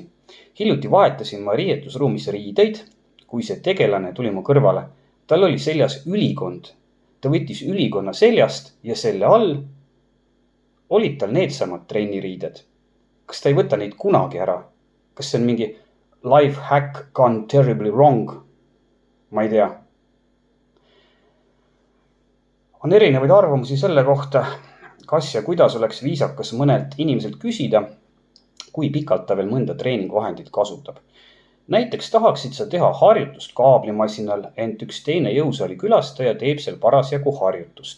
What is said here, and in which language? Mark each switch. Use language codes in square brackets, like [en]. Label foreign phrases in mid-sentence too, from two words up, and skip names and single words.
[et] Hiljuti vahetasin ma riietusruumis riideid, kui see tegelane tuli mu kõrvale. Tal oli seljas ülikond. Ta võttis ülikonna seljast ja selle all olid tal needsamad trenniriided. Kas ta ei võta neid kunagi ära? Kas see on mingi [en] life hack gone terribly wrong? [et] Ma ei tea. On erinevaid arvamusi selle kohta, kas ja kuidas oleks viisakas mõnelt inimeselt küsida, kui pikalt ta veel mõnda treeningvahendit kasutab. Näiteks tahaksid sa teha harjutust kaablimasinal, ent üks teine jõusaali külastaja teeb seal parasjagu harjutust.